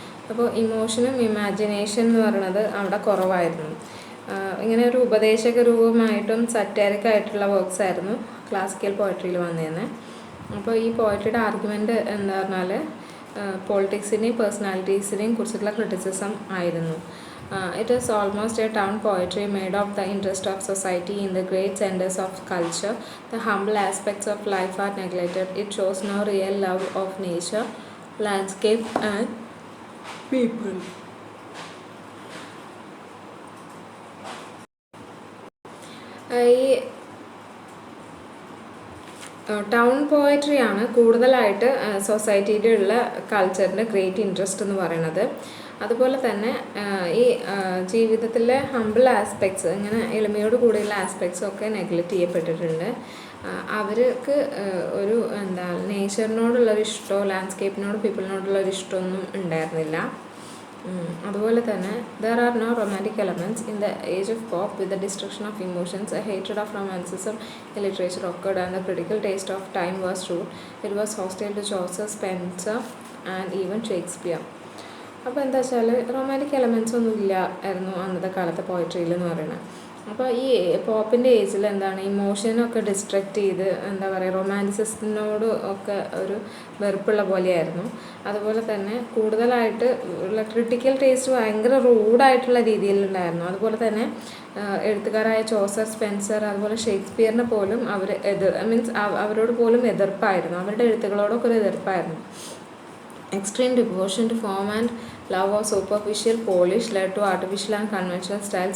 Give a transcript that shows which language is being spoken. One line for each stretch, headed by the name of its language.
Malayalam: അപ്പോൾ ഇമോഷനും ഇമാജിനേഷൻ എന്ന് പറയുന്നത് അവിടെ കുറവായിരുന്നു. ഇങ്ങനെ ഒരു ഉപദേശക രൂപമായിട്ടും സറ്റാരിക്കായിട്ടുള്ള വർക്ക്സ് ആയിരുന്നു ക്ലാസിക്കൽ പോയട്രിയിൽ വന്നിരുന്നത്. അപ്പോൾ ഈ പോയട്രിയുടെ ആർഗ്യുമെൻ്റ് എന്താ പറഞ്ഞാൽ പൊളിറ്റിക്സിനെയും പേഴ്സണാലിറ്റീസിനെയും കുറിച്ചിട്ടുള്ള ക്രിറ്റിസിസം ആയിരുന്നു.
English: It is almost a town poetry made of the interest of society in the great centers of culture. The humble aspects of life are neglected. It shows no real love of nature, landscape and people.
Malayalam: ഈ town പോയട്രിയാണ് കൂടുതലായിട്ട് സൊസൈറ്റിയിലുള്ള കൾച്ചറിൻ്റെ great interest എന്ന് പറയുന്നത്. അതുപോലെ തന്നെ ഈ ജീവിതത്തിലെ humble aspects ഇങ്ങനെ എളിമയോട് കൂടിയുള്ള ആസ്പെക്ട്സ് ഒക്കെ നെഗ്ലക്റ്റ് ചെയ്യപ്പെട്ടിട്ടുണ്ട്. അവർക്ക് ഒരു എന്താ നേച്ചറിനോടുള്ളൊരു ഇഷ്ടമോ ലാൻഡ്സ്കേപ്പിനോട് പീപ്പിളിനോടുള്ളൊരു ഇഷ്ടമൊന്നും ഉണ്ടായിരുന്നില്ല. അതുപോലെ തന്നെ
English: there are no romantic elements in the age of pop. With the destruction of emotions, a hatred of romanticism in literature occurred and the critical taste of time was rude. It was hostile to Chaucer, Spenser and even Shakespeare.
Malayalam: അപ്പോൾ എന്താ വെച്ചാൽ romantic elements ഒന്നും ഇല്ല ആയിരുന്നു അന്നത്തെ കാലത്തെ പോയട്രിയിൽ എന്ന് പറയുന്നത്. അപ്പോൾ ഈ പോപ്പിൻ്റെ ഏജിൽ എന്താണ് ഇമോഷനൊക്കെ ഡിസ്ട്രക്റ്റ് ചെയ്ത് എന്താ പറയുക റൊമാൻറ്റിസിസത്തിനോട് ഒക്കെ ഒരു വെറുപ്പുള്ള പോലെയായിരുന്നു. അതുപോലെ തന്നെ കൂടുതലായിട്ട് ഉള്ള ക്രിട്ടിക്കൽ ടേസ്റ്റ് ഭയങ്കര റൂഡായിട്ടുള്ള രീതിയിലുണ്ടായിരുന്നു. അതുപോലെ തന്നെ എഴുത്തുകാരായ ചോസർ, സ്പെൻസർ അതുപോലെ ഷേക്സ്പിയറിനെ പോലും അവർ അവരോട് പോലും എതിർപ്പായിരുന്നു. അവരുടെ എഴുത്തുകളോടൊക്കെ ഒരു എതിർപ്പായിരുന്നു.
English: Extreme devotion to form and love of superficial polish led to artificial and conventional style.